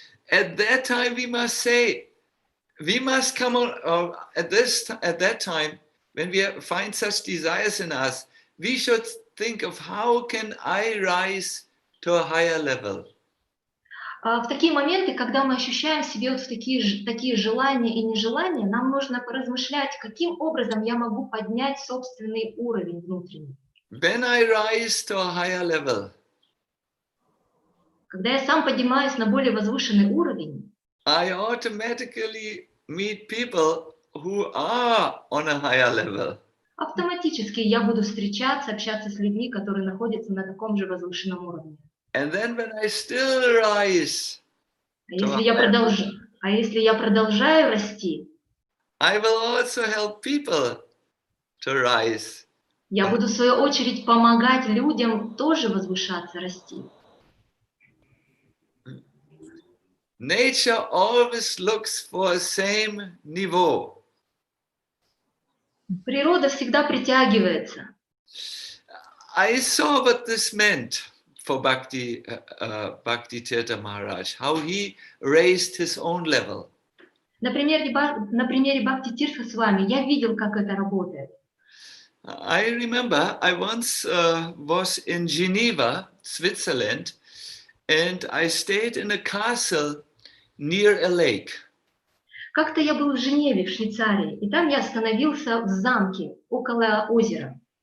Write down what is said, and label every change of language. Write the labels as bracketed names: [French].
[English] At that time, we must say, we must come on. At that time, when we find such desires in us, we should think of how can I rise to a higher level. [Russian] В такие моменты, когда мы ощущаем в себе вот такие желания и нежелания, нам нужно поразмышлять, каким образом я могу поднять собственный уровень внутренний. [English] When I rise to a higher level, [Russian] когда я сам поднимаюсь на более возвышенный уровень, [English] I automatically meet people who are on a higher level. [Russian] Автоматически я буду встречаться, общаться с людьми, которые находятся на таком же возвышенном уровне. [English] And then when I still rise, [Russian] если я продолжаю расти, [English] I will also help people to rise. [Russian] Я буду в свою очередь помогать людям тоже возвышаться, расти. [English] Nature always looks for the same niveau. [Russian] Природа всегда притягивается. [English] I saw what this meant for Bhakti Tirtha Maharaj, how he raised his own level. [Russian] На примере Бхакти Тиртха Свами я видел, как это работает. [English] I remember I once was in Geneva, Switzerland, and I stayed in a castle near a lake. [Russian] Как-то я был в Женеве, в Швейцарии, и там я остановился в замке около озера.